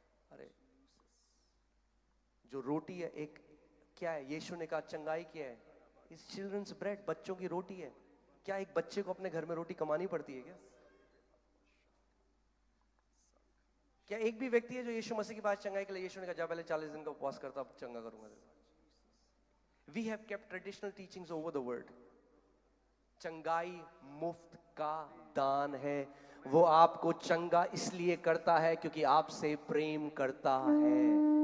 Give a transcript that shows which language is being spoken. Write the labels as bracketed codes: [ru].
[hi] अरे जो रोटी है, एक क्या है? यीशु ने कहा चंगाई क्या है? इस चिल्ड्रंस ब्रेड, बच्चों की रोटी है। क्या एक बच्चे को अपने घर में रोटी कमानी पड़ती है क्या? क्या एक भी व्यक्ति है जो यीशु मसीह के पास चंगाई के लिए, यीशु ने कहा जा पहले 40 दिन का उपवास करता, अब चंगा करूंगा। [en] We have kept traditional teachings over the world. [hi] चंगाई मुफ्त का दान है। वो आपको चंगा इसलिए करता है क्योंकि आपसे प्रेम करता है।